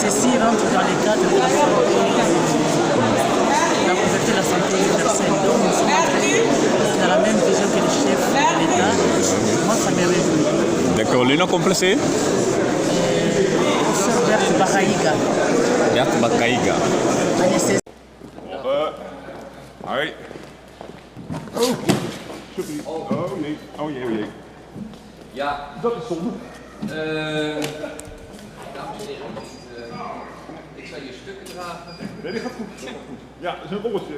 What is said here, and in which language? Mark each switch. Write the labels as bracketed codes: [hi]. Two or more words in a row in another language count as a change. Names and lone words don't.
[fr] qui rentre dans les cadres de la santé, la couverture de la santé universelle. Donc nous sommes entrés dans la même vision que le chef de l'État. Moi, ça me réjouit. D'accord, le nom complet c'est Professeur Berthe Bakaïga. Berthe Bakaïga. Anesthésiste. [nl] Hoi. Oh, sorry. Oh nee. Oh jee, oh jee. Ja. Dat is zonde. Dames en heren, ik zal je stukken dragen. Nee, dat gaat goed. Dat gaat goed. Ja, dat is een rolletje.